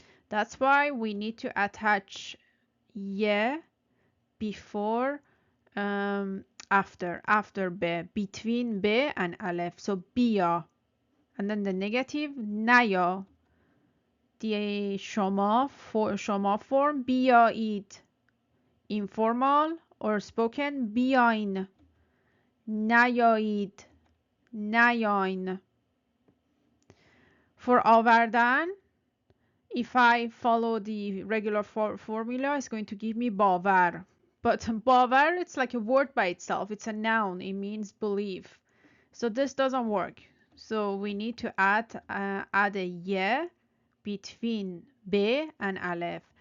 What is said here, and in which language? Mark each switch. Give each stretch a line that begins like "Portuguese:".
English: That's why we need to attach ye before after be, between be and aleph. So bia, and then the negative naya. The shoma form بیایید. Informal or spoken بیاین.
Persian: نیایید. نیاین. For آوردن,
English: if I follow the regular formula, it's going to give me باور. But باور, it's like a word by itself. It's a noun. It means believe. So this doesn't work. So we need to add a ye between be and aleph.